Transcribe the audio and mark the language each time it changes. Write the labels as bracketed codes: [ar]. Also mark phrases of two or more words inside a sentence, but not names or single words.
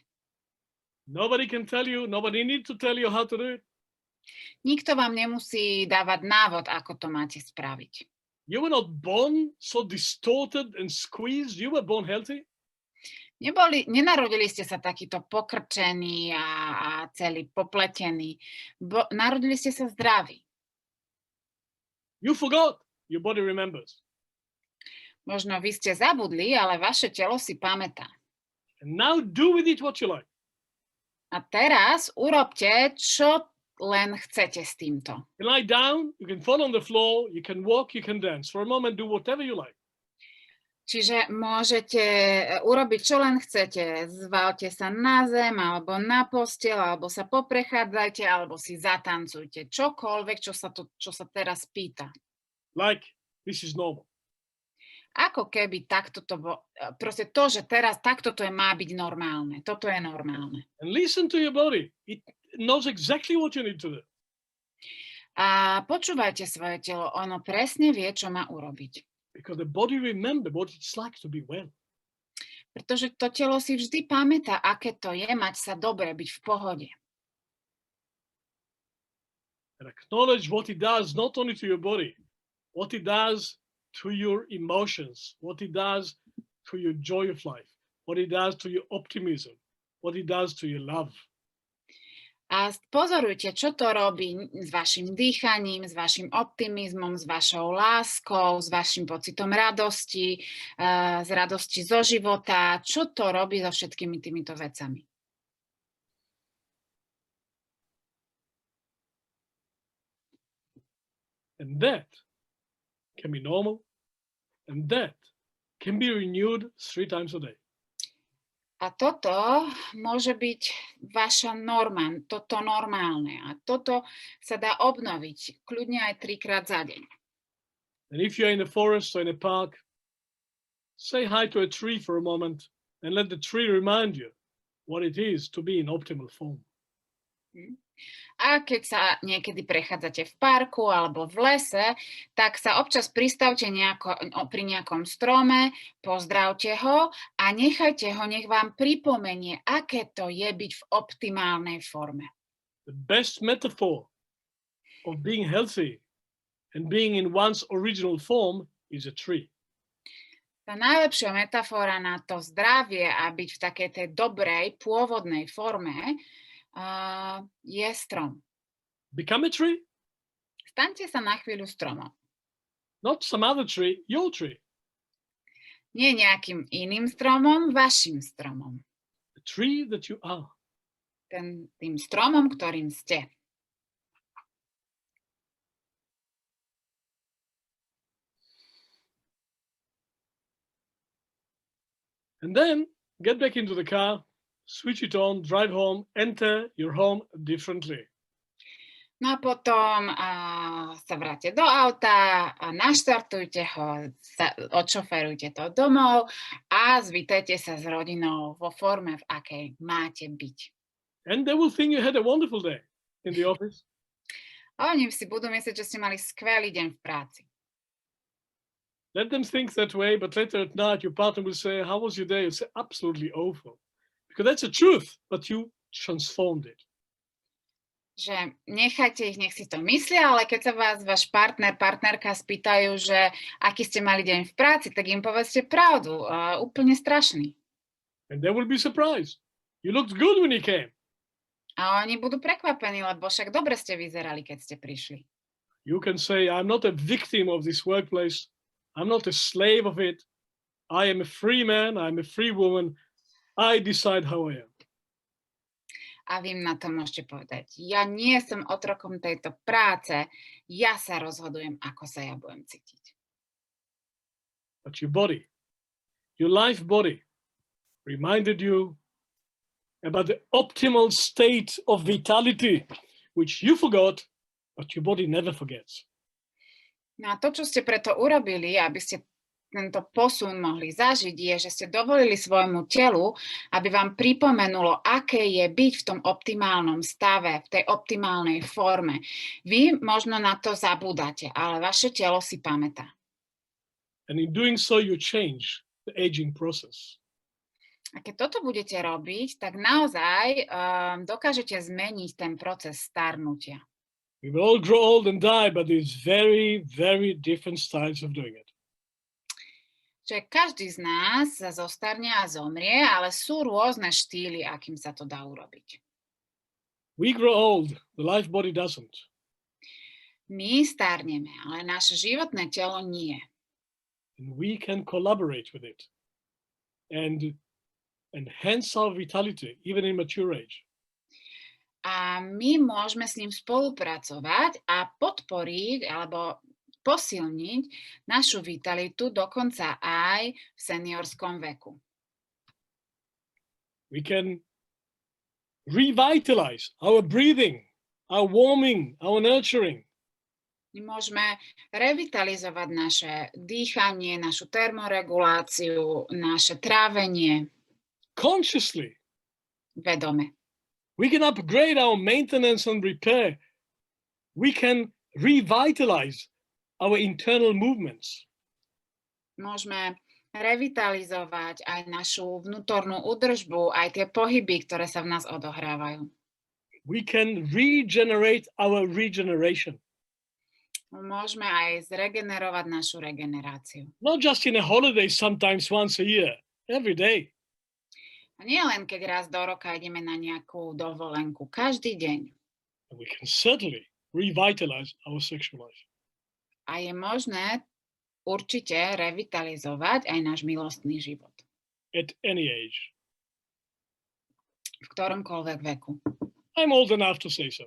[en] Nobody can tell you, nobody needs to tell you how to do it. [sk] Nikto vám nemusí dávať návod, ako to máte spraviť. [en] You were not born so distorted and squeezed. You were born healthy. [sk] Nenarodili ste sa takýto pokrčený a celý popletený. Narodili ste sa zdraví. [en] You forgot. Your body remembers. [sk] Možno vy ste zabudli, ale vaše telo si pamätá. [en] And now do with it what you like. [sk] A teraz urobte, čo len chcete s týmto. [en] You can lie down, you can fall on the floor, you can walk, you can dance. For a moment, do whatever you like. [sk] Čiže môžete urobiť, čo len chcete. Zvalte sa na zem, alebo na posteľ, alebo sa poprechádzajte, alebo si zatancujte. Čokoľvek, čo sa teraz pýta. [en] Like, this is normal. [sk] Ako keby takto to bolo, proste to, že teraz takto to má byť normálne. Toto je normálne. [en] And listen to your body. It knows exactly what you need to do. [sk] A počúvajte svoje telo. Ono presne vie, čo má urobiť. [en] Because the body remembers what it's like to be well. [sk] Pretože to telo si vždy pamätá, aké to je mať sa dobre, byť v pohode. [en] And acknowledge what it does, not only to your body, what it does to your emotions, what it does to your joy of life, what it does to your optimism, what it does to your love. [sk] A pozorujte, čo to robí s vašim dýchaním, s vašim optimizmom, s vašou láskou, s vašim pocitom radosti, z radosti zo života. Čo to robí so všetkými týmito vecami? [en] And that can be normal, and that can be renewed 3 times a day. [sk] A toto môže byť vaša norma, toto normálne. A toto sa dá obnoviť kľudne aj 3-krát za deň. [en] And if you're in a forest or in a park, say hi to a tree for a moment and let the tree remind you what it is to be in optimal form. [sk] A keď sa niekedy prechádzate v parku alebo v lese, tak sa občas pristavte pri nejakom strome, pozdravte ho a nechajte ho, nech vám pripomenie, aké to je byť v optimálnej forme. [en] The best metaphor of being healthy and being in one's original form is a tree. [sk] Tá najlepšia metafora na to zdravie a byť v takej tej dobrej, pôvodnej forme je strom. [en] Become a tree. [sk] Staňte sa na chvíľu stromom. [en] Not some other tree, your tree. [sk] Nie nejakým iným stromom, vašim stromom. [en] The tree that you are. [sk] Tým stromom, ktorým ste. [en] And then get back into the car, switch it on, drive home, enter your home differently. [sk] No a potom sa vráte do auta, a naštartujte ho, odšoferujte to domov a zvítajte sa s rodinou vo forme, v akej máte byť. [en] And they will think you had a wonderful day in the office. [sk] A oni si budú myslieť, že ste mali skvelý deň v práci. [en] Let them think that way, but later at night your partner will say, how was your day? You say, absolutely awful. Because that's the truth, but you transformed it. [sk] Že nechajte ich, nech si to myslia, ale keď sa vás váš partner, partnerka spýtajú, že aký ste mali deň v práci, tak im povedzte pravdu. Úplne strašný. [en] And they will be surprised. You looked good when you came. [sk] A oni budú prekvapení, lebo však dobre ste vyzerali, keď ste prišli. [en] You can say, I'm not a victim of this workplace. I'm not a slave of it. I am a free man. I'm a free woman. I decide how I am. [sk] A vy na to môžete povedať, ja nie som otrokom tejto práce, ja sa rozhodujem, ako sa ja budem cítiť. [en] But your body, your life body, reminded you about the optimal state of vitality, which you forgot, but your body never forgets. [sk] No a to, čo ste preto urobili, aby ste tento posun mohli zažiť, je, že ste dovolili svojmu telu, aby vám pripomenulo, aké je byť v tom optimálnom stave, v tej optimálnej forme. Vy možno na to zabúdate, ale vaše telo si pamätá. [en] And in doing so, you change the aging process. [sk] A keď toto budete robiť, tak naozaj dokážete zmeniť ten proces starnutia. [en] We will all grow old and die, but there's very, very different styles of doing it. [sk] Že každý z nás sa zostarne a zomrie, ale sú rôzne štýly, akým sa to dá urobiť. [en] We grow old, the life body doesn't. [sk] My starneme, ale naše životné telo nie. [en] And we can collaborate with it and enhance our vitality, even in mature age. [sk] A my môžeme s ním spolupracovať a podporiť alebo posilniť našu vitalitu dokonca aj v seniorskom veku. [en] We can revitalize our breathing, our warming, our nurturing. [sk] My môžeme revitalizovať naše dýchanie, našu termoreguláciu, naše trávenie [en] Consciously, [sk] vedome. [en] we can upgrade our maintenance and repair. We can revitalize our internal movements. [sk] Môžeme revitalizovať aj našu vnútornú údržbu, aj tie pohyby, ktoré sa v nás odohrávajú. [en] We can regenerate our regeneration. [sk] Môžeme aj zregenerovať našu regeneráciu. [en] Not just in a holiday, sometimes once a year, every day. [sk] A nie len keď raz do roka ideme na nejakú dovolenku, každý deň. [en] And we can certainly revitalize our sexual life. [sk] A je možné určite revitalizovať aj náš milostný život. [en] At any age. [sk] V ktoromkoľvek veku. [en] I'm old enough to say so.